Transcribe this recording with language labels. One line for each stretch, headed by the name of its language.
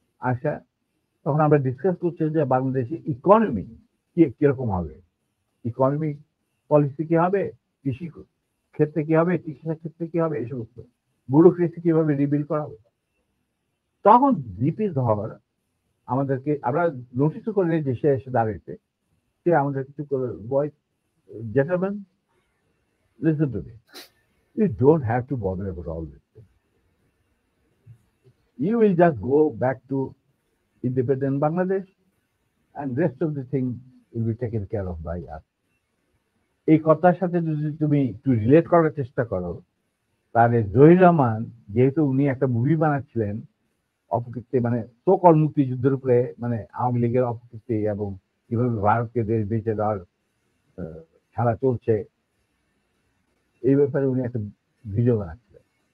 Bangla: আসা তখন আমরা ডিসকাস করছি যে বাংলাদেশে ইকোনমি কিরকম হবে, ইকোনমিক পলিসি কি হবে, কৃষি ক্ষেত্রে কি হবে, চিকিৎসা ক্ষেত্রে কি হবে, এই সমস্ত ব্যুরোক্রেসি কিভাবে রিবিল্ড করা হবে। তখন দীপি ধর আমাদেরকে, আমরা নোটিস করে নিই যে সে এসে দাঁড়িয়েছে, সে আমাদের কিছু করে, বয়
English: gentlemen, listen to me, you don't have to bother about all this thing. You will just go back to independent Bangladesh and rest of the thing will be taken care of by us.
Bangla: এই কথার সাথে যদি তুমি একটু relate করার চেষ্টা করো, তাহলে জহির রহমান, যেহেতু উনি একটা মুভি বানাচ্ছিলেন অপকীর্তি, মানে সকল মুক্তিযুদ্ধের উপরে, মানে আওয়ামী লীগের অপকীর্তি এবং কিভাবে ভারতকে দেশ বেঁচে দেওয়ার খেলা চলছে, এই ব্যাপারে উনি একটা ভিডিও বানাচ্ছিলেন।